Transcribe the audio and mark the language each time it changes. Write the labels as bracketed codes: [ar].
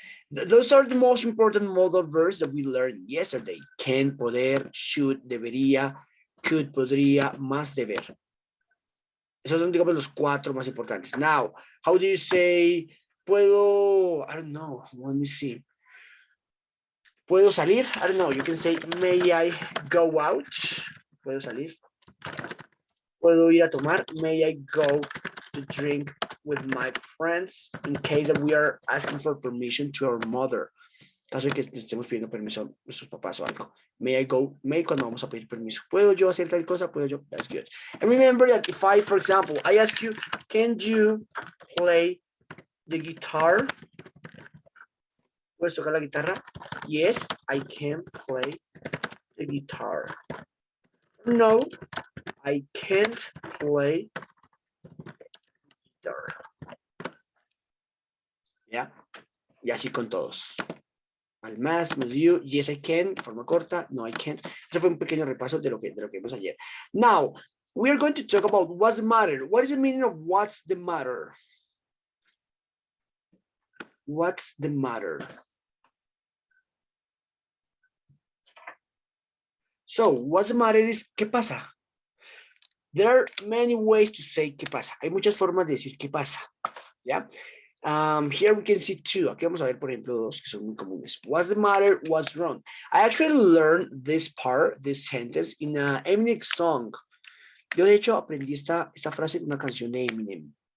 [en] Those are the most important modal verbs that we learned yesterday. Can, poder, should, debería, could, podría, más, deber. [es] Esos son, digamos, los 4 más importantes. [en] Now, how do you say, puedo, I don't know, let me see. [es] ¿Puedo salir? [en] I don't know, you can say, may I go out? [es] ¿Puedo salir? ¿Puedo ir a tomar? [en] May I go to drink with my friends? In case that we are asking for permission to our mother. [es] Caso de que estemos pidiendo permiso a nuestros papás o algo. [en] May I go? [es] May cuando vamos a pedir permiso. ¿Puedo yo hacer tal cosa? ¿Puedo yo? [en] That's good. And remember that if I, for example, I ask you, can you play the guitar? [es] ¿Puedes tocar la guitarra? [en] Yes, I can play the guitar. No, I can't play guitar. [es] ¿Ya? Y así con todos. Al más, you, [en] yes I can, [es] forma corta, [en] no I can't. [es] Ese fue un pequeño repaso de lo que vimos ayer. [en] Now, we are going to talk about what's the matter. What is the meaning of what's the matter? What's the matter? So, what's the matter is, [es] ¿qué pasa? [en] There are many ways to say ¿qué pasa? [es] Hay muchas formas de decir ¿qué pasa? ¿Ya? [en] Here we can see 2. [es] Aquí vamos a ver, por ejemplo, 2 que son muy comunes. [en] What's the matter? What's wrong? I actually learned this part, this sentence, in a Eminem song. [es] Yo, de hecho, aprendí esta frase en una canción de Eminem.